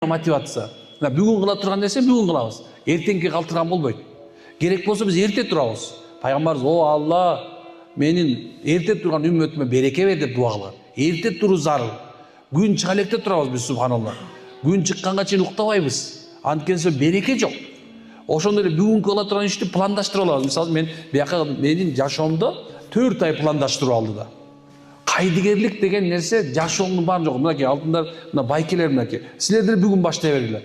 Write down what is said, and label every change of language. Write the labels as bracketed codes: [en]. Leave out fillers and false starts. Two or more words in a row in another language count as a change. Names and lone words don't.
[kk] мотивация. Бүгін қыла тұрған нәрсе бүгін қыламыз. Ертеңге қалтырған болбойды. Керек болса біз ерте тұрабыз. Пайғамбарымыз: "О Алла, менің ерте тұрған үмметіме береке бер" деп дуа қылған. Ерте тұру зарыл. Күн шыға электе тұрабыз біз, субханалла. [ky] Күн шыққанға чейин уктабайбыз. Анткени береке жоқ. Ошондой эле бүгүнкү кыла турган ишти пландаштырып алабыз. Мисалы мен бияка менин жашоомдо 4 ай пландаштырып алды да. Кайдыгерлик деген нерсе жашооңдун баарын жок. Мынакей алтындар, мына байкелер мынакей. Силердер бүгүн баштай бергиле.